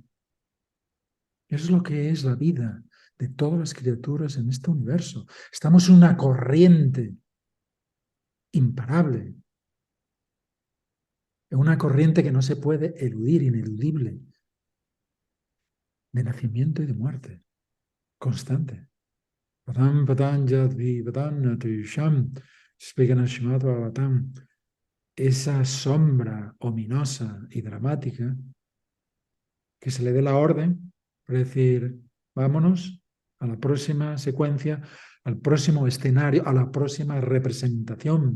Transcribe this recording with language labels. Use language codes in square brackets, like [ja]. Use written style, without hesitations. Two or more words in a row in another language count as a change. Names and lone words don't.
[es] Eso es lo que es la vida de todas las criaturas en este universo. Estamos en una corriente imparable, en una corriente que no se puede eludir, ineludible, de nacimiento y de muerte, constante. [sa] Padam, padam, yadvi, padam, natisham, [es] explican el Shrimad Bhagavatam. Esa sombra ominosa y dramática, que se le dé la orden, para decir, vámonos a la próxima secuencia, al próximo escenario, a la próxima representación.